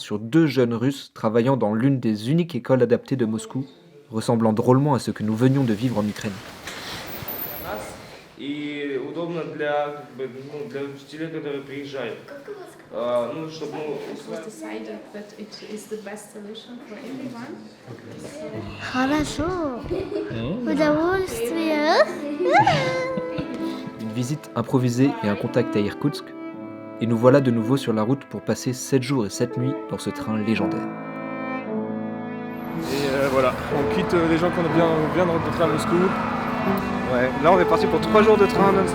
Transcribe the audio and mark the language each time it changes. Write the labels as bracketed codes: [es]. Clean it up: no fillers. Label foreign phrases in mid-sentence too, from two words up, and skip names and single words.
[fr] sur 2 jeunes Russes travaillant dans l'une des uniques écoles adaptées de Moscou, ressemblant drôlement à ce que nous venions de vivre en Ukraine. [ru] И удобно для учителей, которые приезжают. Ну, чтобы [en] decided that it is the best solution for everyone. [ru] Хорошо. Удовольствие. [fr] Une visite improvisée et un contact à Irkoutsk, et nous voilà de nouveau sur la route pour passer 7 jours et 7 nuits dans ce train légendaire. Et voilà, on quitte les gens qu'on vient de rencontrer à Moscou. Ouais, là on est parti pour 3 jours de train non-stop.